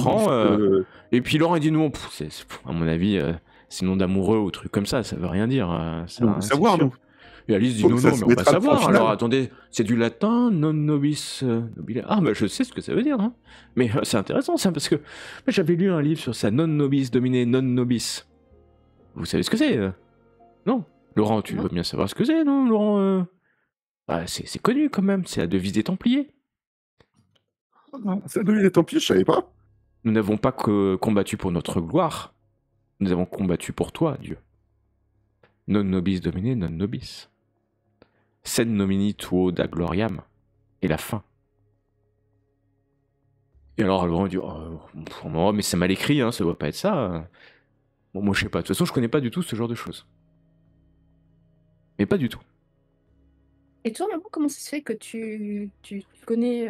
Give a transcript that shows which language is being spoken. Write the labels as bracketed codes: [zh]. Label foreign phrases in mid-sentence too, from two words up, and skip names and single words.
[fr] prend, et puis Laurent il dit non. À mon avis, c'est nom d'amoureux ou truc comme ça. Ça veut rien dire. Ça, on veut c'est savoir, sûr. nous. Et Alice dit Faut non, que ça non, se mais on va mettra le point savoir. final. Alors attendez, c'est du latin, [la] non nobis nobile. [fr] Ah, bah je sais ce que ça veut dire, hein. Mais c'est intéressant ça, parce que j'avais lu un livre sur ça, [la] non nobis dominé non nobis. [fr] Vous savez ce que c'est? Non. Laurent, tu Non. dois bien savoir ce que c'est, non, Laurent? Bah, c'est connu quand même, c'est la devise des Templiers. Ça devient tant pis, je savais pas. Nous n'avons pas combattu pour notre gloire, nous avons combattu pour toi, Dieu. [la] Non nobis domine, non nobis. Sed nomini tuo da gloriam. [fr] Et la fin. Et alors, Laurent dit, oh, mais c'est mal écrit, hein, ça doit pas être ça. Bon, moi, je sais pas. De toute façon, je connais pas du tout ce genre de choses. Mais pas du tout. Et toi, maman, comment ça se fait que tu connais